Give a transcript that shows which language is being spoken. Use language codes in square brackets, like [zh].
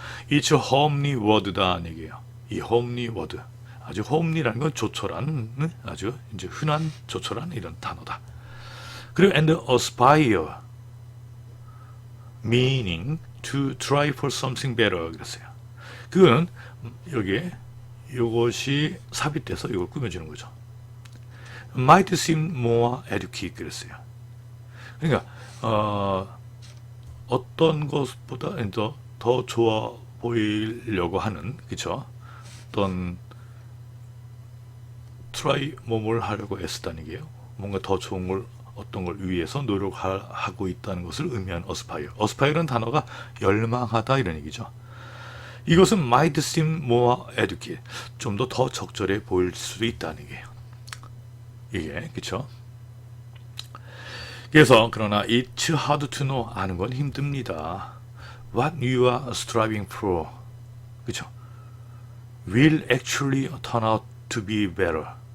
[en] It's a homely word [ko] 다는 얘기예요. 이 homely word, 아주 homely라는 건 조촐한, 아주 이제 흔한 조촐한 이런 단어다. [en] 그리고 and aspire, meaning to try for something better [ko] 그랬어요. 그거는 여기에 이것이 삽입돼서 이걸 꾸며주는 거죠. [en] Might seem more adequate [ko] 그랬어요. 그러니까 어떤 것보다 더 좋아 보이려고 하는 그쵸? 어떤 try 뭘 하려고 애쓰다는 게요. 뭔가 더 좋은 걸 어떤 걸 위해서 노력하고 있다는 것을 의미한 aspire. aspire는 단어가 열망하다 이런 얘기죠. [en] 이것은 might seem more adequate. [ko] 좀 더 적절해 보일 수도 있다는 얘기예요. 이게 그렇죠? 그래서 그러나 [en] it's hard to know. [ko] 아는 건 힘듭니다. [en] What you are striving for. [ko] 그렇죠? [en] will actually turn out to be better.